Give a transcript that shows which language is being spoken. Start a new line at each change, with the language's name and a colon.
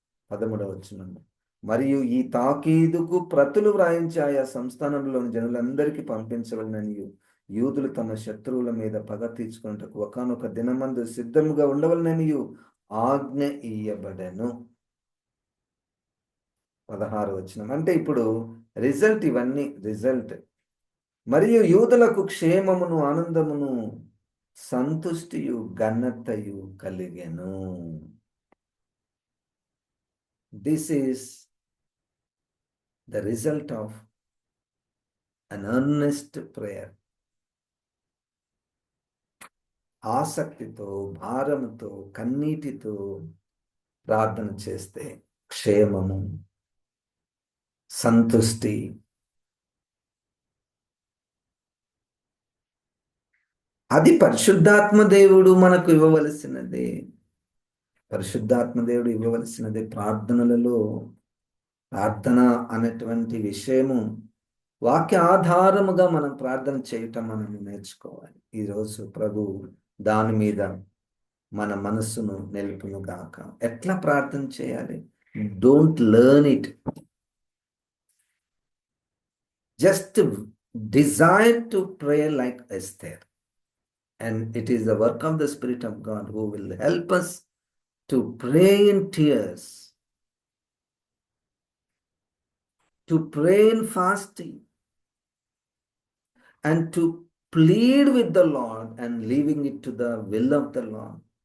Telugu: 13వ వచనం, మరియు ఈ తాకీదుకు ప్రతులు వ్రాయించి ఆయా సంస్థానంలోని జనులందరికీ పంపించవలనని యూదులు తమ శత్రువుల మీద పగ తీర్చుకున్నటకు ఒకానొక దినమందు సిద్ధముగా ఉండవలనని ఆజ్ఞ ఇయ్యబడెను. 16వ వచనం, అంటే ఇప్పుడు రిజల్ట్, ఇవన్నీ రిజల్ట్. మరియు యూదులకు క్షేమమును, ఆనందమును, సంతుష్టియు, ఘనతయు కలిగెను.
English: This is the result of an earnest prayer.
Telugu: ఆసక్తితో, భారంతో, కన్నీటితో ప్రార్థన చేస్తే క్షేమము, సంతుష్టి. అది పరిశుద్ధాత్మ దేవుడు మనకు ఇవ్వవలసినదే. పరిశుద్ధాత్మ దేవుడు ఇవ్వవలసినదే. ప్రార్థనలలో ప్రార్థన అనేటువంటి విషయము వాక్య ఆధారముగా మనం ప్రార్థన చేయటం మనం నేర్చుకోవాలి. ఈరోజు ప్రభు దాని మీద మన మనస్సును నిలుపును గాక. ఎట్లా ప్రార్థన చేయాలి?
English: Don't learn it, just desire to pray like Esther, and it is the work of the Spirit of God who will help us to pray in tears, to pray in fasting, and to plead with the Lord and leaving it to the will of the Lord.